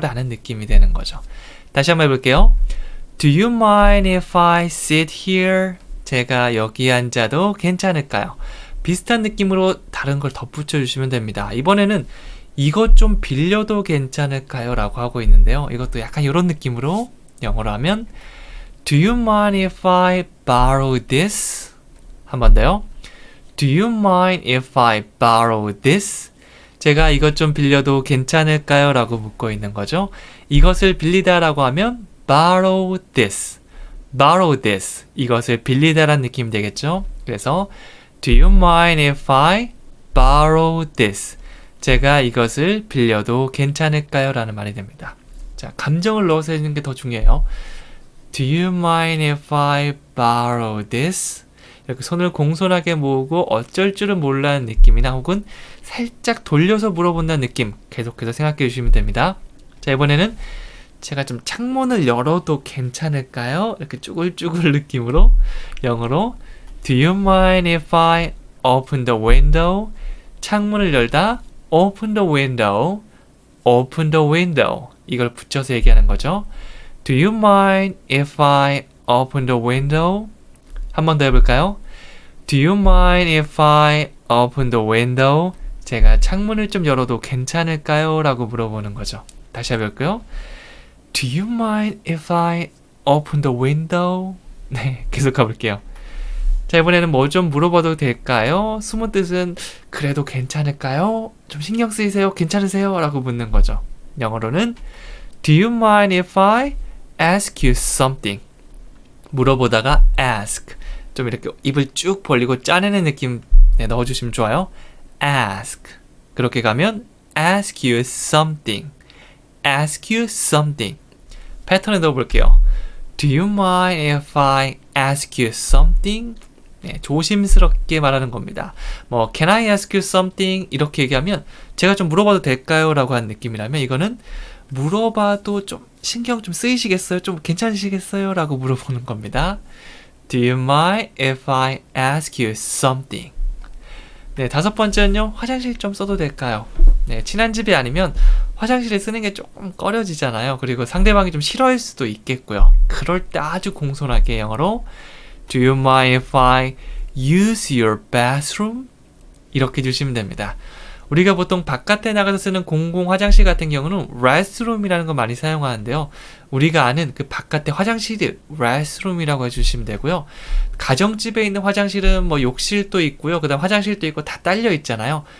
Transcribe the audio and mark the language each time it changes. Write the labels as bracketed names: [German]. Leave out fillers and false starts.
[Korean] 라는 느낌이 되는 거죠. 다시 한번 해볼게요. [English] Do you mind if I sit here? [Korean] 제가 여기 앉아도 괜찮을까요? 비슷한 느낌으로 다른 걸 덧붙여 주시면 됩니다. 이번에는 이것 좀 빌려도 괜찮을까요? 라고 하고 있는데요. 이것도 약간 이런 느낌으로 영어로 하면 [English] Do you mind if I borrow this? [Korean] 한 번 더요. [English] Do you mind if I borrow this? [Korean] 제가 이것 좀 빌려도 괜찮을까요? 라고 묻고 있는 거죠. 이것을 빌리다 라고 하면 [English] borrow this. borrow this. [Korean] 이것을 빌리다라는 느낌이 되겠죠. 그래서 [English] Do you mind if I borrow this? [Korean] 제가 이것을 빌려도 괜찮을까요? 라는 말이 됩니다. 자, 감정을 넣어서 해주는 게 더 중요해요. [English] Do you mind if I borrow this? [Korean] 이렇게 손을 공손하게 모으고 어쩔 줄은 몰라는 느낌이나 혹은 살짝 돌려서 물어본다는 느낌 계속해서 생각해 주시면 됩니다. 자, 이번에는 제가 좀 창문을 열어도 괜찮을까요? 이렇게 쭈글쭈글 느낌으로 영어로 [English] Do you mind if I open the window? [Korean] 창문을 열다 [English] open the window, open the window [Korean] 이걸 붙여서 얘기하는 거죠. [English] Do you mind if I open the window? [Korean] 한 번 더 해볼까요? [English] Do you mind if I open the window? [Korean] 제가 창문을 좀 열어도 괜찮을까요? 라고 물어보는 거죠. 다시 해볼까요? [English] Do you mind if I open the window? [Korean] 네, 계속 가볼게요. 자, 이번에는 뭐 좀 물어봐도 될까요? 숨은 뜻은 그래도 괜찮을까요? 좀 신경 쓰이세요? 괜찮으세요? 라고 묻는 거죠. 영어로는 [English] Do you mind if I ask you something? [Korean] 물어보다가 ask. 좀 이렇게 입을 쭉 벌리고 짜내는 느낌 넣어주시면 좋아요. [English] ask. [Korean] 그렇게 가면 [English] ask you something. ask you something. [Korean] 패턴을 넣어볼게요. [English] Do you mind if I ask you something? [Korean] 네, 조심스럽게 말하는 겁니다. [English] 뭐 Can I ask you something? [Korean] 이렇게 얘기하면 제가 좀 물어봐도 될까요? 라고 하는 느낌이라면 이거는 물어봐도 좀 신경 좀 쓰이시겠어요? 좀 괜찮으시겠어요? 라고 물어보는 겁니다. [English] Do you mind if I ask you something? [Korean] 네, 다섯 번째는요. 화장실 좀 써도 될까요? 네, 친한 집이 아니면 화장실에 쓰는 게 조금 꺼려지잖아요. 그리고 상대방이 좀 싫어할 수도 있겠고요. 그럴 때 아주 공손하게 영어로 [English] Do you mind if I use your bathroom? [Korean] 이렇게 해주시면 됩니다. 우리가 보통 바깥에 나가서 쓰는 공공 화장실 같은 경우는 restroom이라는 거 많이 사용하는데요. 우리가 아는 그 바깥의 화장실을 restroom이라고 해주시면 되고요. 가정집에 있는 화장실은 뭐 욕실도 있고요. 그 다음 화장실도 있고 다 딸려 있잖아요.